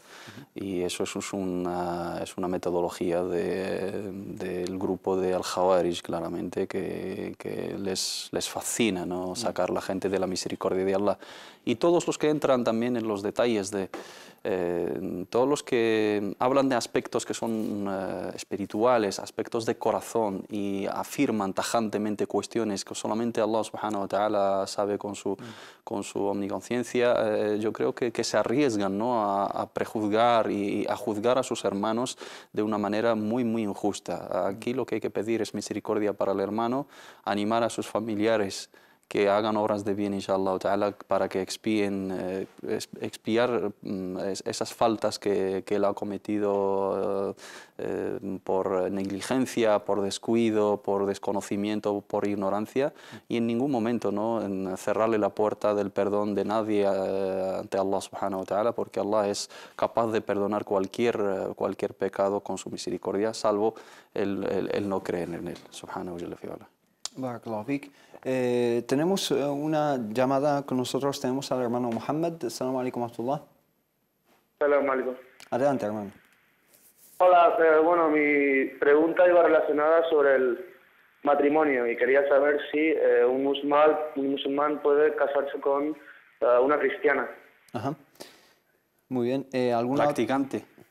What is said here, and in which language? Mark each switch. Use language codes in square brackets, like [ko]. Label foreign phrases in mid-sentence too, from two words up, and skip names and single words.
[es] Y eso es una metodología del grupo de Al-Khawarij, claramente, que les fascina, ¿no? Sacar a la gente de la misericordia de Allah. Y todos los que entran también en los detalles todos los que hablan de aspectos que son espirituales, aspectos de corazón, y afirman tajantemente cuestiones que solamente Allah [ar] سبحانه وتعالى [es] sabe con su omniconciencia, yo creo que se arriesgan, ¿no? a prejuzgar y a juzgar a sus hermanos de una manera muy, muy injusta. Aquí lo que hay que pedir es misericordia para el hermano, animar a sus familiares que hagan obras de bien, [ar] إن شاء الله تعالى, [es] para que expiar esas faltas que él ha cometido por negligencia, por descuido, por desconocimiento, por ignorancia, y en ningún momento, ¿no? en cerrarle la puerta del perdón de nadie ante Allah [ar] سبحانه وتعالى, [es] porque Allah es capaz de perdonar cualquier pecado con su misericordia, salvo el no creer en él, [ar] سبحانه وتعالى. بارك الله فيك. [es] Tenemos una llamada con nosotros, tenemos al hermano Muhammad. [ar] السلام عليكم ورحمة الله. السلام عليكم. [es] Adelante, hermano. Hola, bueno, mi pregunta iba relacionada sobre el matrimonio y quería saber si un musulmán puede casarse con una cristiana. Ajá. Muy bien. ¿Alguna practicante?